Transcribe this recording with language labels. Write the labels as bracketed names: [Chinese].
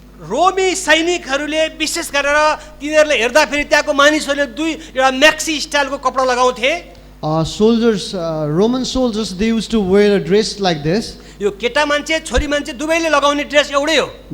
[Nepali] रोमी सैनिकहरूले विशेष गरेर तिनीहरूले हेर्दाखेरि त्यहाँको मानिसहरूले एउटा म्याक्सी स्टाइलको कपडा लगाउँथे। [English] Roman soldiers, they used to wear a dress like this. [Nepali] यो केटा मान्छे छोरी मान्छे दुवैले लगाउने ड्रेस एउटै हो।